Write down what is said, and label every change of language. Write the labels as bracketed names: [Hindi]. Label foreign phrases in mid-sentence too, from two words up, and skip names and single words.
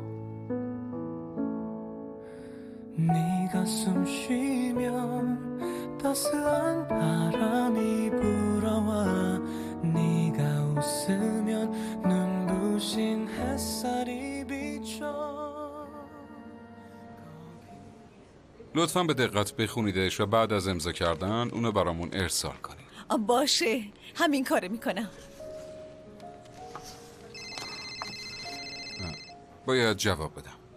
[Korean] 네가 숨 쉬면 따스한 바람이 불어와. 네가 웃으면 눈부신 햇살이 비춰. [Persian] لطفاً به دقت بخونیدش و بعد از امضا کردن اونو برامون ارسال کنید. باشه، همین کارو میکنم. باید جواب بدم.